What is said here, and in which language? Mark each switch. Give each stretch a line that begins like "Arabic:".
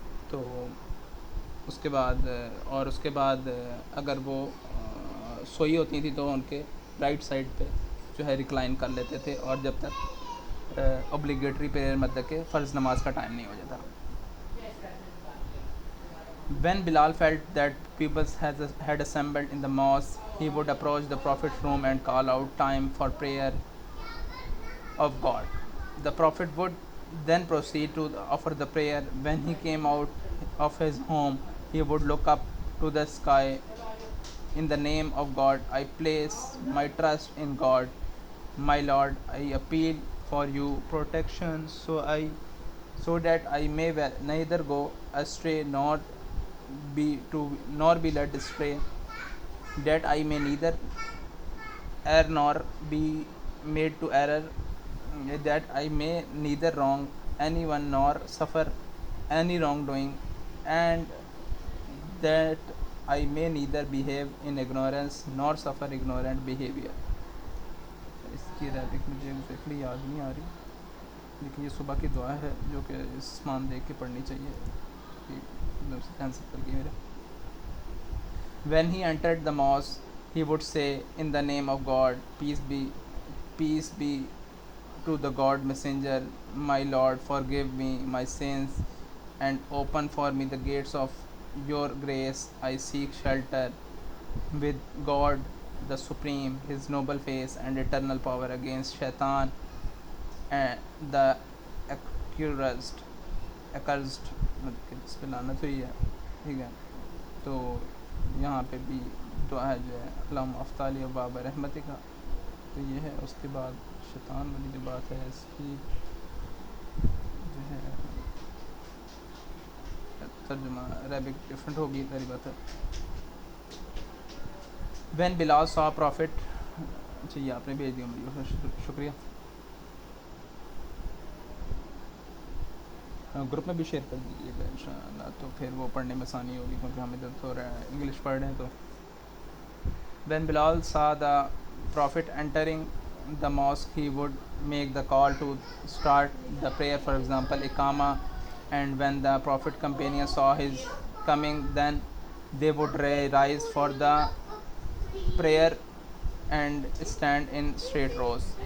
Hindi: तो उसके बाद अगर वो सोई होती थी तो उनके राइट साइड पे जो है रिक्लाइन कर लेते थे, और जब तक ऑब्लिगेटरी प्रेयर मतलब के फ़र्ज़ नमाज का टाइम नहीं हो जाता।
English: When Bilal felt that people had assembled in the mosque, he would approach the Prophet's room and call out time for prayer of God. The Prophet would then proceed to offer the prayer. When he came out of his home, he would look up to the sky In the name of God, I place my trust in God. My Lord, I appeal for you protection, so that I may neither go astray nor be led astray, that I may neither err nor be made to error, that I may neither wrong anyone nor suffer any wrongdoing, and that I may neither behave in ignorance nor suffer ignorant behavior.
Hindi: इसकी Arabic मुझे exactly याद नहीं आ रही, लेकिन ये सुबह की दुआ है जो कि मान देख के पढ़नी चाहिए कि एकदम से कैंसिल कर गया मेरा.
English: When he entered the mosque, he would say, "In the name of God, peace be to the God Messenger. My Lord, forgive me my sins, and open for me the gates of your grace. I seek shelter with God the Supreme, His noble face and eternal power against Shaitan and the accursed accursed
Hindi: इस पे लानत हुई है. ठीक है, तो यहाँ पे भी दुआ है जो है
Arabic: अल्लाहुम्मा अफ्ताली व बाब रहमति का.
Hindi: तो ये है. उसके बाद शैतान वाली जो बात है इसकी जो है तर्जुमा अरेबिक डिफरेंट होगी, सारी बात है.
English: when Bilal saw Prophet,
Hindi: अच्छा ये आपने भेज दिया मुझे, शुक्रिया. ग्रुप में भी शेयर कर दीजिएगा इंशाअल्लाह, तो फिर वो पढ़ने में आसानी होगी, क्योंकि हम इधर तो इंग्लिश पढ़ रहे हैं.
English: तो when Bilal saw the Prophet entering the mosque, he would make the call to start the prayer, for example, Iqama, and when the Prophet companion saw his coming, then they would rise for the prayer and stand in straight rows.